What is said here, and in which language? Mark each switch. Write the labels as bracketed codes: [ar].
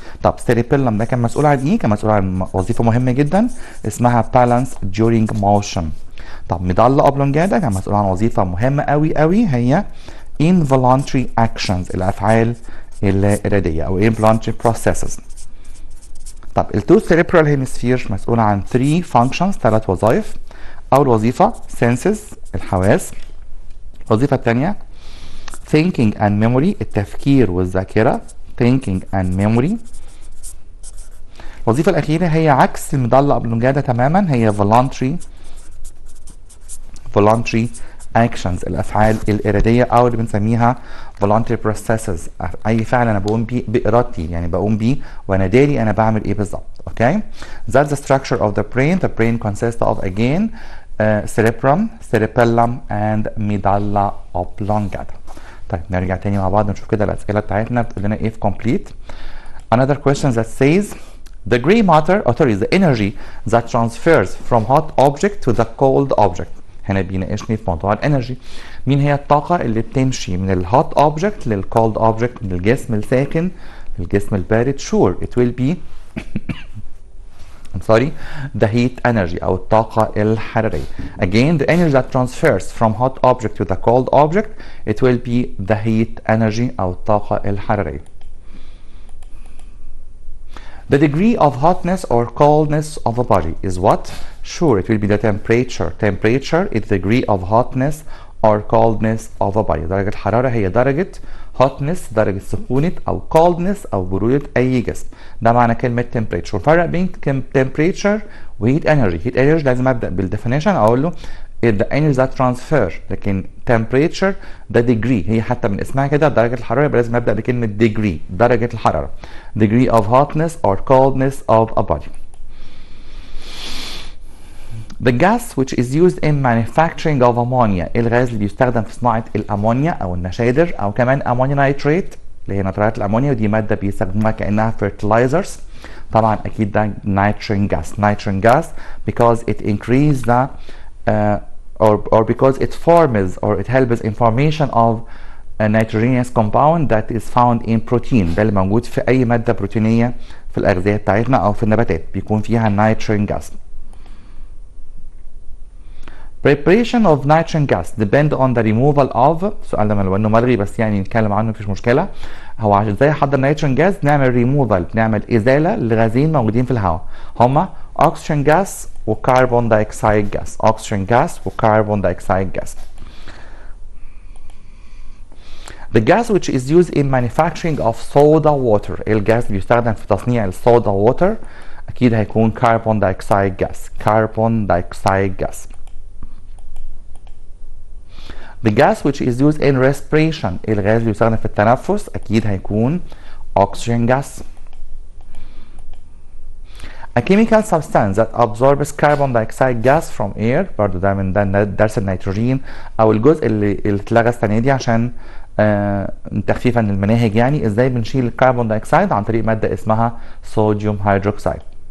[ar] طب cerebellum ده كان مسؤول عن ايه؟ كان مسؤول عن وظيفه مهمه جدا اسمها [en] balance during motion. [ar] طب ميدالا اوبلونجاتا كان مسؤول عن وظيفه مهمه قوي قوي هي involuntary actions الافعال اللا اراديه او involuntary processes. طب التو cerebral hemisphere مسؤول عن 3 functions 3 وظائف. اول وظيفه senses الحواس، الوظيفه الثانيه [en] thinking and memory [ar] التفكير والذاكره thinking and memory. الوظيفه الاخيره هي عكس الميدالا اوبلونجاتا تماما، هي voluntary actions الافعال الاراديه او اللي بنسميها [en] voluntary processes، [ar] اي فعل انا بقوم بيه بارادتي، يعني بقوم بيه وانا داري انا بعمل ايه بالظبط. اوكي. [en] That's the structure of the brain. The brain consists of again cerebrum, cerebellum and medulla oblongata. [ar] طيب نرجع تاني مع بعض نشوف كده الاسئله بتاعتنا بتقول لنا ايه في complete. [en] Another question that says the gray matter or sorry the energy that transfers from hot object to the cold object. [ar] هنا بيناقشني في موضوع الانرجي. مين هي الطاقة اللي بتمشي من الهوت اوبجكت للكولد اوبجكت، من الجسم الساخن للجسم البارد؟ [en] sure it will be I'm sorry the heat energy [ar] أو الطاقة الحرارية. [en] Again the energy that transfers from hot object to the cold object it will be the heat energy [ar] أو الطاقة الحرارية. [en] The degree of hotness or coldness of a body is what? Sure, it will be the temperature. Temperature is the degree of hotness or coldness of a body. [ar] درجة الحرارة هي درجة hotness، درجة سخونة، أو coldness أو برودة أي جسم. ده معنى كلمة temperature. الفرق بين temperature و heat energy. heat energy لازم أبدأ بالدefinition أقول له [en] the energy that transfer، [ar] لكن temperature ده degree، هي حتى من اسمها كده درجة الحرارة، يبقى لازم أبدأ بكلمة degree، درجة الحرارة. [en] degree of hotness or coldness of a body. The gas which is used in manufacturing of ammonia، [ar] الغاز اللي بيستخدم في صناعة الأمونيا أو النشادر أو كمان أمونيا نايتريت اللي هي نترات الأمونيا، ودي مادة بيستخدموها كأنها fertilizers. طبعا أكيد ده nitrogen gas. [en] nitrogen gas because it increases the or because it forms or it helps in formation of a nitrogenous compound that is found in protein. [ar] ده اللي موجود في أي مادة بروتينية في الأغذية بتاعتنا أو في النباتات بيكون فيها nitrogen gas. [en] Preparation of nitrogen gas depend on the removal of، [ar] السؤال ده لو انه ملغي بس يعني نتكلم عنه مفيش مشكله. هو عشان ازاي احضر نيتروجين جاز نعمل ريموفال، بنعمل ازاله لغازين موجودين في الهواء، هما oxygen gas وكربون دايوكسيد جاز. oxygen gas وكربون دايوكسيد جاز. [en] The gas which is used in manufacturing of soda water، [ar] الجاز اللي بيستخدم في تصنيع الصودا ووتر اكيد هيكون كربون دايوكسيد جاز. كربون دايوكسيد جاز. [en] The gas which is used in respiration، [ar] الغاز اللي بيستخدم في التنفس اكيد هيكون oxygen gas. [en] A chemical substance that absorbs carbon dioxide gas from air، [ar] برضو ده من درس النيتروجين او الجزء اللي اتلغى السنه دي عشان تخفيفا للمناهج، يعني ازاي بنشيل الكربون دايوكسيد عن طريق ماده اسمها صوديوم هيدروكسيد.